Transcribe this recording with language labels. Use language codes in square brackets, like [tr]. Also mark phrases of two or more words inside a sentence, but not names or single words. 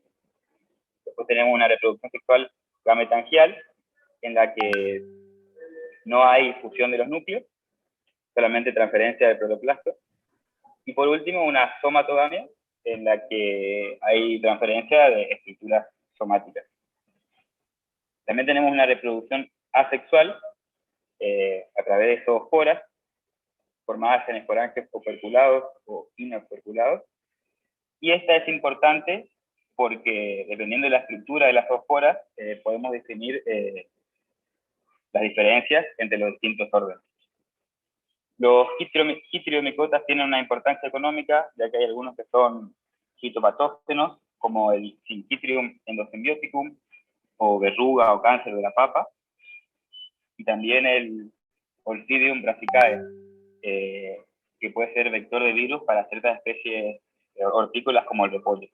[es] Después tenemos una reproducción sexual gametangial, en la que no hay fusión de los núcleos, solamente transferencia del protoplasto. Y por último, una somatogamia, en la que hay transferencia de estructuras somáticas. También tenemos una reproducción asexual a través de zoosporas, formadas en esporangios operculados o inoperculados. Y esta es importante porque, dependiendo de la estructura de las zoosporas, podemos definir las diferencias entre los distintos órdenes. Los chytriomicotas tienen una importancia económica, ya que hay algunos que son fitopatógenos, como el Syncytium endosymbioticum, o verruga o cáncer de la papa, y también el Oncidium brassicae, que puede ser vector de virus para ciertas especies hortícolas como el repollo.